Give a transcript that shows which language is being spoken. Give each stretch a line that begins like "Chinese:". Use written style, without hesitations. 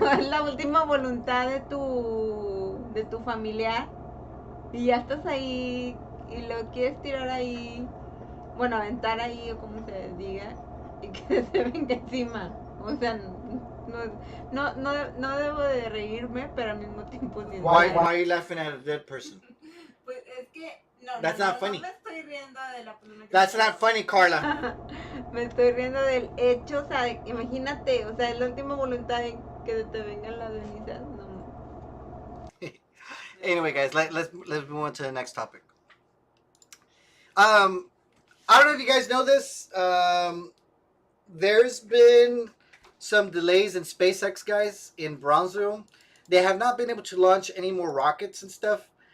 Spanish: La última voluntad de tu familiar y ya estás ahí y lo quieres tirar ahí, bueno, aventar ahí o como se diga y que se venga encima. O sea, no debo de reírme, pero al mismo tiempo sí.
English: Why are you laughing at a dead person?
Spanish: Pues es que no,
English: That's not funny.
Spanish: No me estoy riendo de la persona que
English: That's not funny, Carla.
Spanish: Me estoy riendo del hecho, o sea, imagínate, o sea, es la última voluntad de que te vengan las cenizas, no.
English: Anyway, guys, let's move on to the next topic. I don't know if you guys know this. There's been some delays in SpaceX, guys, in Brownsville. They have not been able to launch any more rockets and stuff.